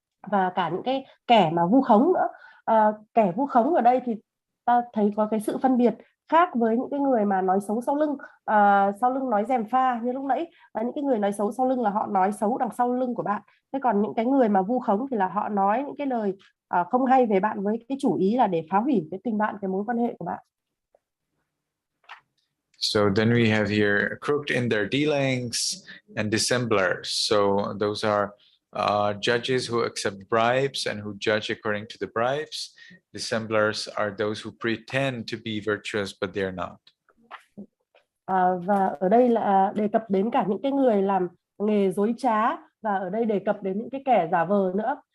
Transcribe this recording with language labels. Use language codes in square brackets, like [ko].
[vi] Và cả những cái kẻ mà vu khống nữa. Kẻ vu khống ở đây thì ta thấy có cái sự phân biệt khác với những cái người mà nói xấu sau lưng nói gièm pha như lúc nãy. Những cái người nói xấu sau lưng là họ nói xấu đằng sau lưng của bạn. Thế còn những cái người mà vu khống thì là họ nói những cái lời không hay về bạn với cái chủ ý là để phá hủy cái tình bạn, cái mối quan hệ của bạn. [en] So then we have here crooked in their dealings and dissemblers. So those are judges who accept bribes and who judge according to the bribes. Dissemblers are those who pretend to be virtuous but they are not. [vi] Và ở đây là đề cập đến cả những cái người làm nghề dối trá, và ở đây đề cập đến những cái kẻ giả vờ nữa.